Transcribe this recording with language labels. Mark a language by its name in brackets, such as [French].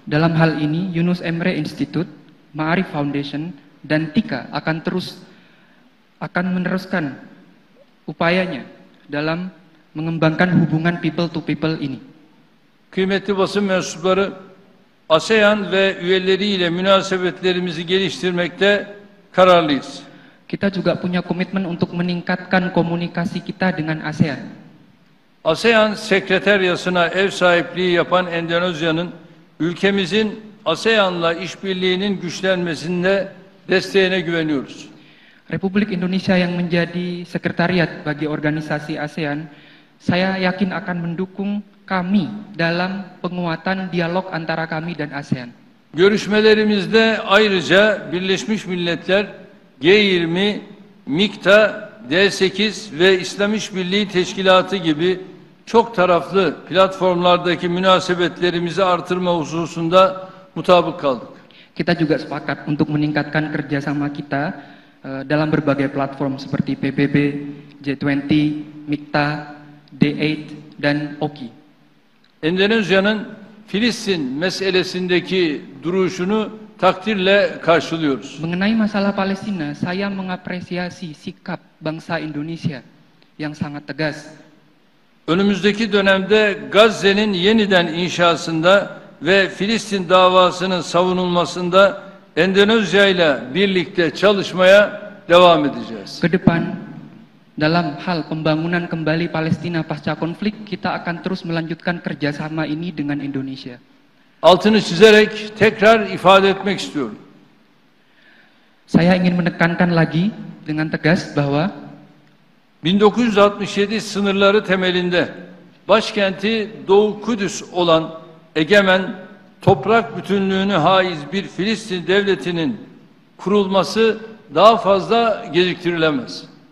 [Indonesian] Dalam hal ini, Yunus Emre Institute, Maarif Foundation, dan TİKA akan meneruskan upayanya dalam mengembangkan hubungan [English] people to people [Indonesian] ini. [Turkish] Kıymetli basın mensupları, ASEAN ve üyeleriyle münasebetlerimizi geliştirmekte kararlıyız. [Indonesian] Kita juga punya komitmen untuk meningkatkan komunikasi kita dengan ASEAN. [Turkish] ASEAN Sekreteryası'na ev sahipliği yapan Endonezya'nın ülkemizin ASEAN'la işbirliğinin güçlenmesinde desteğine güveniyoruz. [Indonesian] Republik Indonesia yang menjadi sekretariat bagi organisasi ASEAN, saya yakin akan mendukung kami dalam penguatan dialog antara kami dan ASEAN. [Turkish] Görüşmelerimizde ayrıca Birleşmiş Milletler, G20, MİKTA, D8 ve İslam İşbirliği Teşkilatı gibi çok taraflı platformlardaki münasebetlerimizi artırma hususunda mutabık kaldık. [Indonesian] Kita juga sepakat untuk meningkatkan kerjasama kita dalam berbagai platform seperti PBB, G20, MİKTA, D8, dan OKI. [Turkish] Endonezya'nın Filistin meselesindeki duruşunu takdirle karşılıyoruz. [Indonesian] Mengenai masalah Palestina, saya mengapresiasi sikap bangsa Indonesia yang sangat tegas. [Turkish] Önümüzdeki dönemde Gazze'nin yeniden inşasında ve Filistin davasının savunulmasında Endonezya ile birlikte çalışmaya devam edeceğiz. [Indonesian] Ke depan, dalam hal pembangunan kembali Palestina pasca konflik, kita akan terus melanjutkan kerjasama ini dengan Indonesia. [Turkish] Altını çizerek tekrar ifade etmek istiyorum. [Indonesian] Saya ingin menekankan lagi dengan tegas bahwa [Turkish] 1967 sınırları temelinde başkenti Doğu Kudüs olan egemen, toprak bütünlüğünü haiz bir Filistin devletinin kurulması daha fazla geciktirilemez.